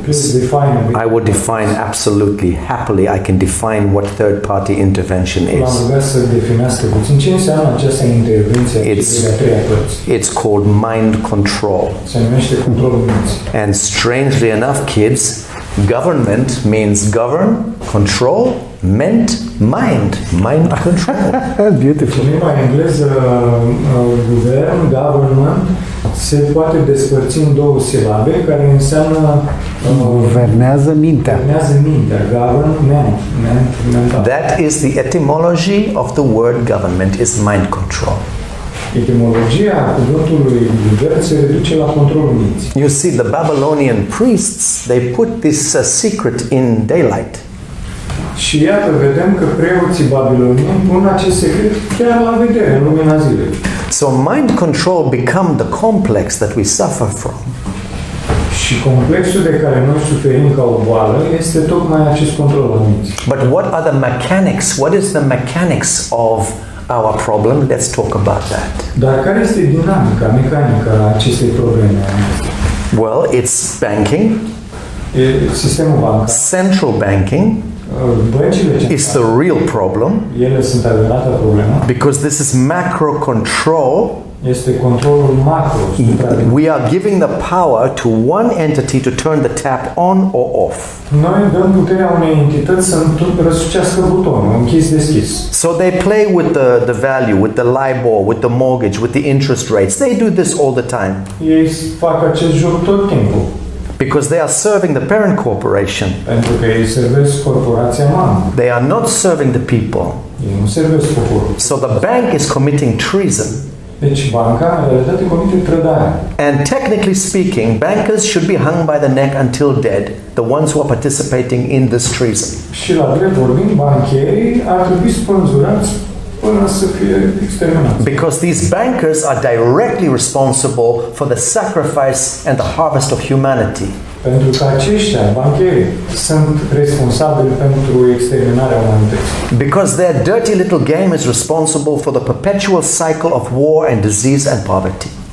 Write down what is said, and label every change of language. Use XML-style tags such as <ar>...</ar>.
<en>Please define a bit. I would define absolutely, happily, I can define what third party intervention</en> <ro>L-am</ro> <en>is.</en> <ro>rugat să definească puțin ce înseamnă această intervenție a celei de-a treia părți.</ro> <en>It's called mind control.</en> <ro>Se numește controlul minții.</ro> <en>And strangely enough, kids, government means govern, control, meant mind control. Beautiful.</en> <ro>În limba engleză, guvern, government, se poate despărți în două silabe care înseamnă Guvernează mintea. guvernează mintea,</ro> <en>govern, mental. That is the etymology of the word government, is mind control.</en> <ro>Etimologia cuvântului guvern se reduce la controlul minții.</ro> <en>You see, the Babylonian priests, they put this secret in daylight.</en> <ro>Și iată, vedem că preoții babilonieni pun acest secret chiar la vedere, în lumina zilei.</ro> <en>So mind control become the complex that we suffer from.</en> <ro>Și complexul de care noi suferim ca o boală este tocmai acest control al minții.</ro> <en>But what are the mechanics? What is the mechanics of our problem? Let's talk about that.</en> <ro>Dar care este dinamica, mecanica acestei probleme?</ro> <en>Well, it's banking,</en> <ro>E sistemul bancar,</ro> <en>central banking</en> <ro>băncile</ro> <en>is the</en> <ro>centrale,</ro> <en>real problem</en> <ro>ele sunt adevărata problemă,</ro> <en>because this is macro control.</en> <ro>este controlul macro, supraveghere.</ro> <en>We are giving the power to one entity to turn the tap on or off.</en> <ro>Noi dăm puterea unei entități să răsucească butonul, închis-deschis.</ro> <en>So they play with the value, with the LIBOR, with the mortgage, with the interest rates. They do this all the time</en> <ro>Ei fac acest joc tot timpul,</ro> <en>because they are serving the parent corporation.</en> <ro>pentru că ei servesc corporația mamă.</ro> <en>They are not serving the people.</en> <ro>Ei nu servesc poporul.</ro> <en>So the bank is committing treason.</en> <ro>Deci banca, în realitate, comite trădare.</ro> <en>And technically speaking, bankers should be hung by the neck until dead, the ones who are participating in this treason.</en> <ro>Și la drept vorbind, bancherii ar trebui spânzurați până să fie exterminați.</ro> <en>Because these bankers are directly responsible for the sacrifice and the harvest of humanity.</en> <ro>Pentru că aceștia, bancherii, sunt responsabili pentru exterminarea umanității.</ro> <en>Because their dirty little game is responsible for the perpetual cycle of war and disease and poverty.</en>